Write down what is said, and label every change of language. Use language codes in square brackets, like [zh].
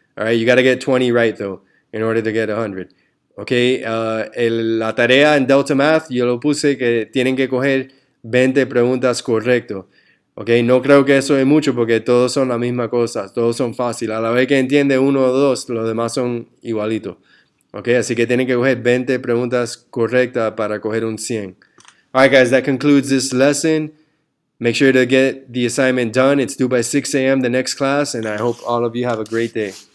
[en] All right, you got to get 20 right though in order to get 100. [es] Okay, la tarea en Delta Math yo lo puse que tienen que coger 20 preguntas correcto. Okay, no creo que eso es mucho porque todos son la misma cosa, todos son fáciles. A la vez que entiende uno o dos, los demás son igualitos. Okay, así que tienen que coger 20 preguntas correctas para coger un 100. [en] All right, guys, that concludes this lesson. Make sure to get the assignment done. It's due by 6 a.m. the next class, and I hope all of you have a great day.